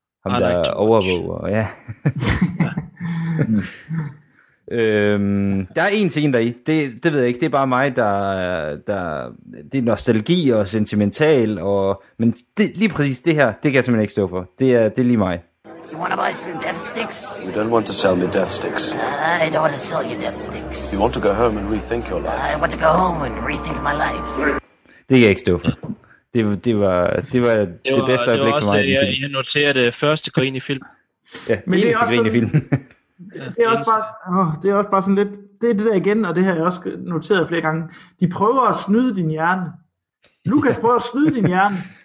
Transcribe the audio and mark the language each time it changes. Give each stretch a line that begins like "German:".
Danish: Ham, der overvåger, ja. der er en scene der i, det ved jeg ikke, det er bare mig, der det er nostalgi og sentimental, og, men det, lige præcis det her, det kan jeg simpelthen ikke stå for. Det er lige mig.
English: You want to buy some death sticks? You don't want to sell me death sticks. I don't want to sell you death sticks. You want to go home and rethink your life. I want to go home and rethink my life.
Danish: Det kan jeg ikke stå for. Det var det bedste øjeblik for mig. Jeg noterede første grin i film. Ja, men eneste grin i film. Det er også bare sådan lidt, det er det der igen, og det har jeg også noteret flere gange. De prøver at snyde din hjerne. Lukas prøver at snyde din hjerne.